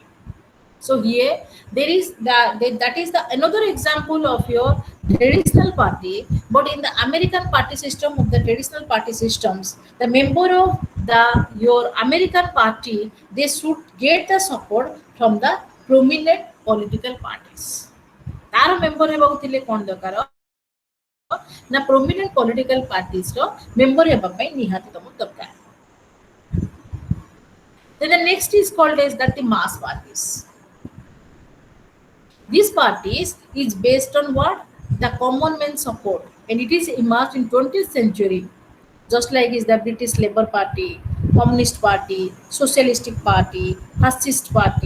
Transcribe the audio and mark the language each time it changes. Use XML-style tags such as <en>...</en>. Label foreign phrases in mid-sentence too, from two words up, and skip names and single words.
<en>So here there is that is the another example of your traditional party. But in the American party system, of the traditional party systems, the member of the your American party, they should get the support from the prominent political parties.</en> <or>ତାର ମେମ୍ବର ହେବାକୁ ଥିଲେ କ'ଣ ଦରକାର ନା</or> <en>prominent political partiesର member</en> <or>ହେବା ପାଇଁ ନିହାତି ତମକୁ ଦରକାର।</or> <en>Then the next is called as that the mass parties. These parties is based on what? The common man support, and it is emerged in 20th century, just like is the British Labour Party, Communist Party, Socialistic Party, Fascist Party.</en>